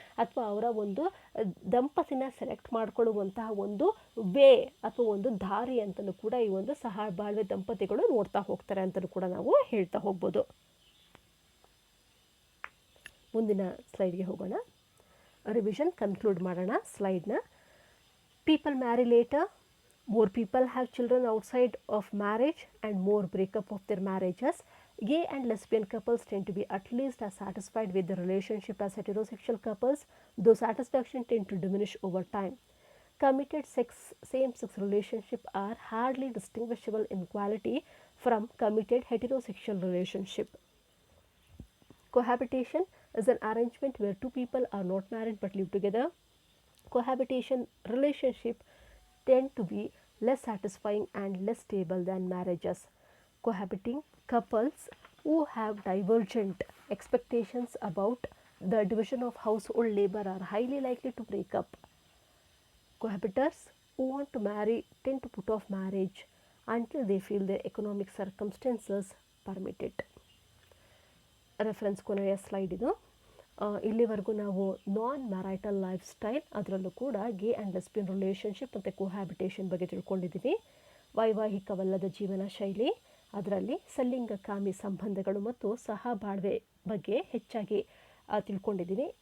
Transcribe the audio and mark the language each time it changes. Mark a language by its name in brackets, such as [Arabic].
[Kannada] ಅಥವಾ ಅವರ ಒಂದು ದಂಪತಿನ ಸೆಲೆಕ್ಟ್ ಮಾಡ್ಕೊಳ್ಳುವಂತಹ ಒಂದು ವೇ ಅಥವಾ ಒಂದು ದಾರಿ ಅಂತಲೂ ಕೂಡ ಈ ಒಂದು ಸಹಬಾಳ್ವೆ ದಂಪತಿಗಳು ನೋಡ್ತಾ ಹೋಗ್ತಾರೆ ಅಂತಲೂ ಕೂಡ ನಾವು ಹೇಳ್ತಾ ಹೋಗ್ಬೋದು. ಮುಂದಿನ ಸ್ಲೈಡ್ಗೆ ಹೋಗೋಣ. ರಿವಿಷನ್ ಕನ್ಕ್ಲೂಡ್ ಮಾಡೋಣ ಸ್ಲೈಡ್ನ. [English] People marry later, more people have children outside of marriage and more breakup of their marriages. Gay and lesbian couples tend to be at least as satisfied with the relationship as heterosexual couples, though satisfaction tend to diminish over time. Committed same-sex relationships are hardly distinguishable in quality from committed heterosexual relationship. Cohabitation is an arrangement where two people are not married but live together. Cohabitation relationship tend to be less satisfying and less stable than marriages. Cohabiting couples who have divergent expectations about the division of household labor are highly likely to break up. Cohabitants who want to marry tend to put off marriage until they feel their economic circumstances permit it. [Kannada] Reference ಕೊನೆಯ slide ಇದು. ಇಲ್ಲಿವರೆಗೂ ನಾವು ನಾನ್ ಮ್ಯಾರೈಟಲ್ life style, ಅದರಲ್ಲೂ ಕೂಡ ಗೇ and lesbian relationship ಮತ್ತು ಕೋಹ್ಯಾಬಿಟೇಷನ್ ಬಗ್ಗೆ ತಿಳ್ಕೊಂಡಿದ್ದೀವಿ. ವೈವಾಹಿಕವಲ್ಲದ ಜೀವನ ಶೈಲಿ, ಅದರಲ್ಲಿ ಸಲಿಂಗಕಾಮಿ ಸಂಬಂಧಗಳು ಮತ್ತು ಸಹಬಾಳ್ವೆ ಬಗ್ಗೆ ಹೆಚ್ಚಾಗಿ ತಿಳ್ಕೊಂಡಿದ್ದೀನಿ.